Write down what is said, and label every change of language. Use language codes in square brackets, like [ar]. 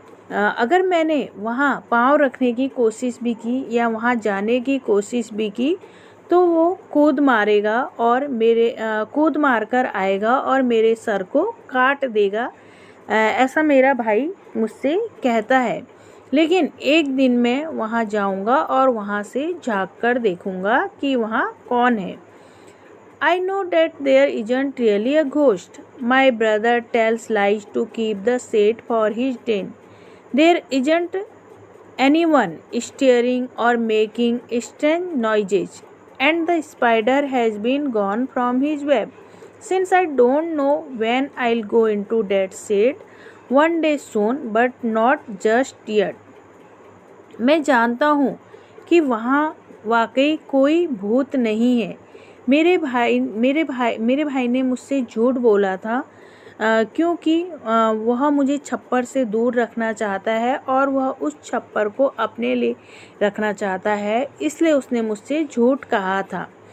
[hi] अगर मैंने वहाँ पाँव रखने की कोशिश भी की या वहाँ जाने की कोशिश भी की तो वो कूद मारेगा और कूद मार कर आएगा और मेरे सर को काट देगा। ऐसा मेरा भाई मुझसे कहता है। लेकिन एक दिन मैं वहाँ जाऊँगा और वहाँ से झाँक कर देखूँगा कि वहाँ कौन है। [en] I know that there isn't really a ghost. My brother tells lies to keep the shade for his den. There isn't anyone stirring or making strange noises, and the spider has been gone from his web. Since I don't know when I'll go into that shade, one day soon, but not just yet. [hi] मैं जानता हूँ कि वहाँ वाकई कोई भूत नहीं है। मेरे भाई ने मुझसे झूठ बोला था क्योंकि वह मुझे छप्पर से दूर रखना चाहता है और वह उस छप्पर को अपने लिए रखना चाहता है, इसलिए उसने मुझसे झूठ कहा था।